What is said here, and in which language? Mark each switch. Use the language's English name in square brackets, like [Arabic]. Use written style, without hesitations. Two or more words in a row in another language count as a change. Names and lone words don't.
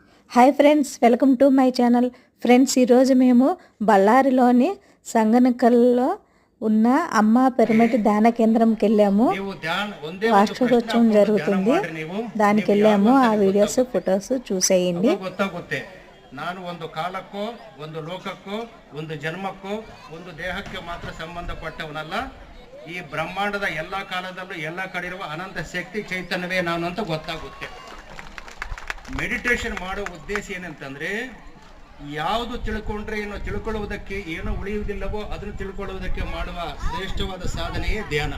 [English] Hi friends, welcome to my channel. [Telugu] ఫ్రెండ్స్, ఈరోజు మేము బళ్ళారిలోని సంగనకల్లో ఉన్న అమ్మ పిరమిడ్ ధ్యాన కేంద్రంకి వెళ్ళాము. వార్షికోత్సవం జరుగుతుంది, దానికి వెళ్ళాము. ఆ వీడియోస్ ఫొటోస్ చూసేయండి. [Kannada] ನಾನು ಒಂದು ಕಾಲಕ್ಕೋ ಒಂದು ಲೋಕಕ್ಕೋ ಒಂದು ಜನ್ಮಕ್ಕೋ ಒಂದು ದೇಹಕ್ಕೆ ಮಾತ್ರ ಸಂಬಂಧಪಟ್ಟವನಲ್ಲ. ಈ ಬ್ರಹ್ಮಾಂಡದ ಎಲ್ಲ ಕಾಲದಲ್ಲೂ ಎಲ್ಲ ಕಡೆ ಇರುವ ಅನಂತ ಶಕ್ತಿ ಚೈತನ್ಯವೇ ನಾನು ಅಂತ ಗೊತ್ತಾಗುತ್ತೆ. ಮೆಡಿಟೇಷನ್ ಮಾಡೋ ಉದ್ದೇಶ ಏನಂತಂದ್ರೆ, ಯಾವುದು ತಿಳ್ಕೊಂಡ್ರೆ ಏನೋ ತಿಳ್ಕೊಳ್ಳುವುದಕ್ಕೆ ಏನೋ ಉಳಿಯುವುದಿಲ್ಲವೋ ಅದನ್ನು ತಿಳ್ಕೊಳ್ಳುವುದಕ್ಕೆ ಮಾಡುವ ಶ್ರೇಷ್ಠವಾದ ಸಾಧನೆಯೇ ಧ್ಯಾನ.